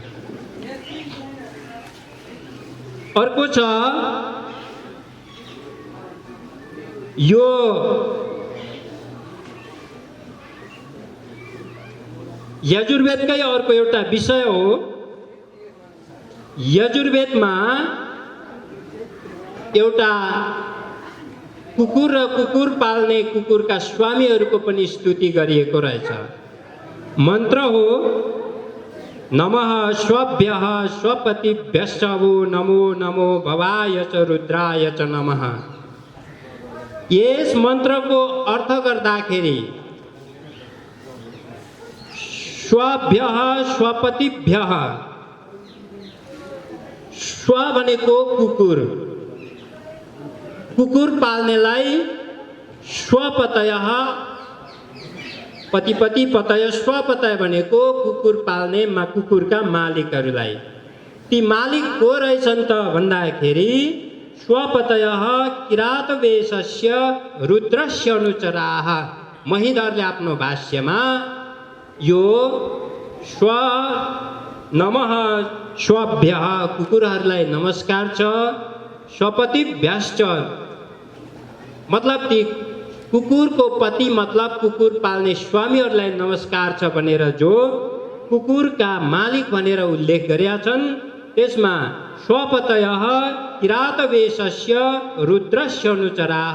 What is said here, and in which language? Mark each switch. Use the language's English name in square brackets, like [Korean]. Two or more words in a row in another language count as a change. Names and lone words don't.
[Nepali] अर्को छ यो यजुर्वेदकै अर्को एउटा विषय हो। यजुर्वेदमा एउटा कुकुर र कुकुर पाल्ने कुकुरका स्वामीहरूको पनि स्तुति गरिएको रहेछ। [Sanskrit] मन्त्र हो नमः स्वभ्यः स्वपतिभ्यश्च वो नमो नमो भवाय च रुद्राय च नमः। [Nepali] यस मन्त्रको अर्थ गर्दाखेरि [Sanskrit] स्वभ्यः स्वपतिभ्यः, [Nepali] स्व भनेको कुकुर, कुकुर पाल्नेलाई स्वपतयः, [Sanskrit] पतिपति पतय स्वपतय [Nepali] भनेको कुकुर पाल्ने कुकुरका मालिकहरूलाई। ती मालिक को रहेछन् त भन्दाखेरि [Sanskrit] स्वपतयः किरातवेशस्य रुद्रस्य अनुचराः। [Nepali] महीधरले आफ्नो भाष्यमा यो स्व [Sanskrit] नमः स्वभ्यः [Nepali] कुकुरहरूलाई नमस्कार छ, स्वपतिभ्यश्च मतलब ती कुकुरको पति मतलब कुकुर पाल्ने स्वामीहरूलाई नमस्कार छ भनेर जो कुकुरका मालिक भनेर उल्लेख गरेका छन्, त्यसमा [Sanskrit] स्वपतयः किरातवेशस्य रुद्रस्य अनुचराः